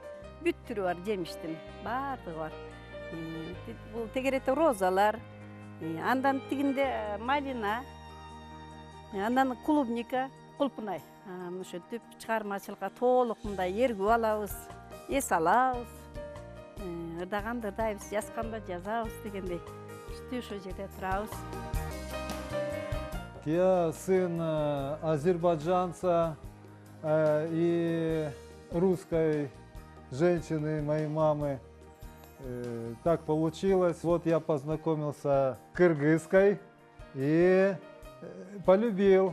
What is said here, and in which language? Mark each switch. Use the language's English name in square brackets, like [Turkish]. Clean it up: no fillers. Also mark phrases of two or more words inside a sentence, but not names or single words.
[Kyrgyz] Бүт түрү бар, жемиштин баардыгы бар. Бул тегеретте розалар, андан тигинде малина, андан клубника, кулпунай. Ошентип чыгармачылыкка толук мындай ээргип алабыз, эс алабыз. Ырдаганды ырдайбыз, жазганда жазабыз дегендей. Ушул жерде турабыз. [Russian] Я сын азербайджанца и русской женщины, моей мамы. Так получилось. Вот я познакомился с кыргызской и полюбил.